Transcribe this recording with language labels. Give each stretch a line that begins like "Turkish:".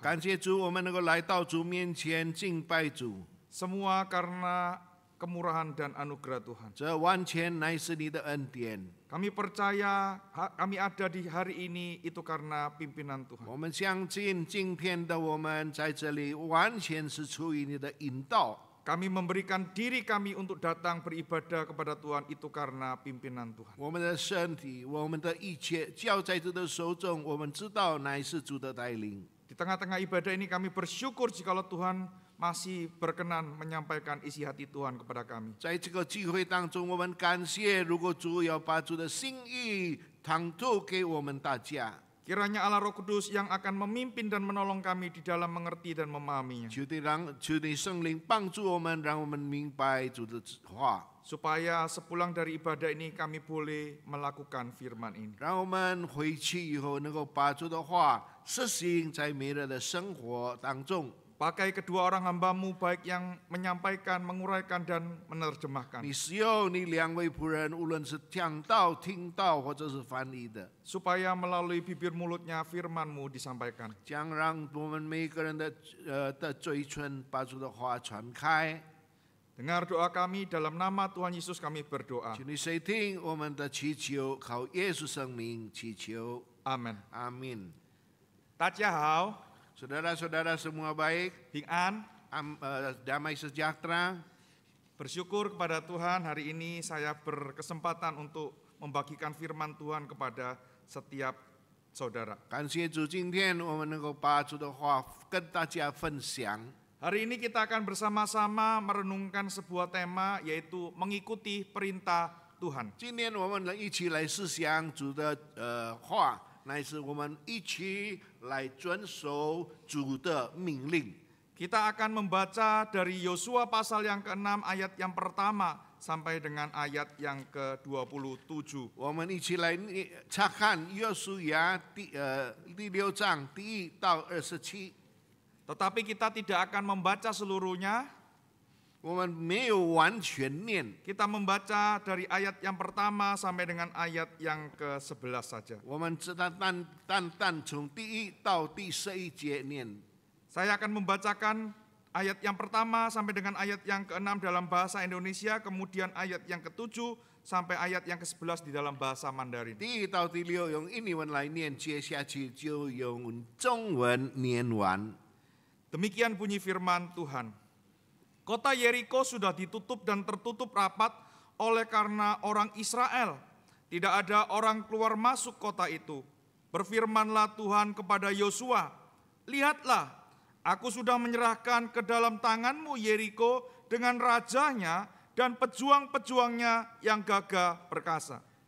Chinese: 感谢主，我们能够来到主面前敬拜主，
Indonesian: Semua karena kemurahan dan anugerah Tuhan.
Chinese: 这完全乃是你的恩典。
Indonesian: Kami percaya kami ada di hari ini itu karena pimpinan Tuhan.
Chinese: 我们相信今天的我们在这里完全是出于你的引导。
Indonesian: Kami memberikan diri kami untuk datang beribadah kepada Tuhan itu karena pimpinan Tuhan.
Chinese: 我们的身体，我们的一切交在主的手中，我们知道乃是主的带领。
Indonesian: Di tengah-tengah ibadah ini kami bersyukur jikalau Tuhan masih berkenan menyampaikan isi hati Tuhan kepada kami.
Chinese: 在这个聚会当中，我们感谢，如果主要把主的心意袒露给我们大家。
Indonesian: Kiranya Allah Roh Kudus yang akan memimpin dan menolong kami di dalam mengerti dan memahaminya.
Chinese: 求你圣灵帮助我们，让我们明白主的话，
Indonesian: Supaya sepulang dari ibadah ini kami boleh melakukan firman ini.
Chinese: 让我们回去以后能够把主的话实行在每日的生活当中。
Indonesian: Pakai kedua orang hamba-Mu baik yang menyampaikan, menguraikan, dan menerjemahkan.
Chinese: 你使用你两位仆人，无论是讲道、听到或者是翻译的，
Indonesian: Supaya melalui bibir mulutnya firman-Mu disampaikan.
Chinese: 将让我们每个人的嘴唇把主的话传开。
Indonesian: Dengar doa kami dalam nama Tuhan Yesus kami berdoa.
Chinese: 请你垂听我们的祈求，靠耶稣圣名祈求，
Indonesian: Amin.
Chinese: 阿门。大家好,
Indonesian: Saudara-saudara semua baik, Bing An, damai sejahtera. bersyukur kepada Tuhan hari ini saya berkesempatan untuk membagikan firman Tuhan kepada setiap saudara.
Chinese: 感谢主，今天我们能够把主的话跟大家分享。
Indonesian: Hari ini kita akan bersama-sama merenungkan sebuah tema yaitu mengikuti perintah Tuhan.
Chinese: 今天我们一起来思想主的话，乃是我们一起来遵守主的命令。
Indonesian: Kita akan membaca dari Yosua pasal yang ke-6 ayat yang pertama sampai dengan ayat yang ke-27.
Chinese: 我们一起来查看约书亚第6章第1到27。
Indonesian: Tetapi kita tidak akan membaca seluruhnya.
Chinese: 我们没有完全念，
Indonesian: Kita membaca dari ayat yang pertama sampai dengan ayat yang ke-11 saja.
Chinese: 我们只单从第1到第11节念。
Indonesian: Saya akan membacakan ayat yang pertama sampai dengan ayat yang ke-6 dalam bahasa Indonesia, kemudian ayat yang ke-7 sampai ayat yang ke-11 di dalam bahasa Mandarin.
Chinese: 第1到第6用印尼文来念，接下去就用中文念完。
Indonesian: Demikian bunyi firman Tuhan. Kota Yeriko sudah ditutup dan tertutup rapat oleh karena orang Israel. Tidak ada orang keluar masuk kota itu. Berfirmanlah Tuhan kepada Yosua, lihatlah, aku sudah menyerahkan ke dalam tanganmu Yeriko dengan rajanya dan pejuang-pejuangnya yang gagah perkasa.